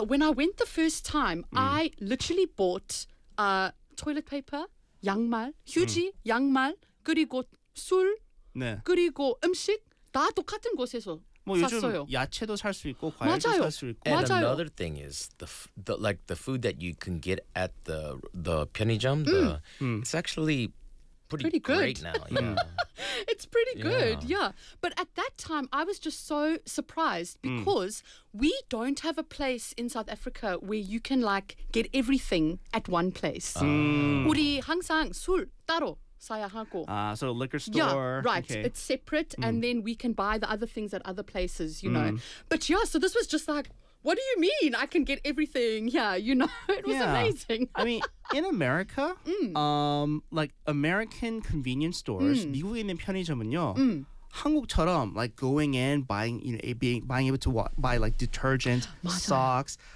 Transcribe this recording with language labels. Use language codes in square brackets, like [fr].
[en] Yeah, when I went the first time, I literally bought toilet paper, [ko] 양말, 휴지, 양말, 그리고 술, 네. 그리고 음식 다 똑같은 곳에서 뭐 샀어요. 요즘 야채도 살 수 있고 과일도 맞아요. 살 수 있고. [en] And [ko] 맞아요. [en] another thing is the food that you can get at the 편의점, it's actually pretty good. Great now. Yeah. It's pretty good, yeah. But at that time, I was just so surprised because we don't have a place in South Africa where you can, like, get everything at one place. [ko] 우리 항상 술 따로 사야 하고. [en] Ah, so a liquor store. Yeah, right. Okay. It's separate, and then we can buy the other things at other places, you know. But yeah, so this was just like, what do you mean? I can get everything. Yeah, you know, it was amazing. I mean, in America, like American convenience stores, [ko] 미국에 있는 편의점은요, 한국처럼 [en] like going in, buying, you know, being able to buy like detergent, socks.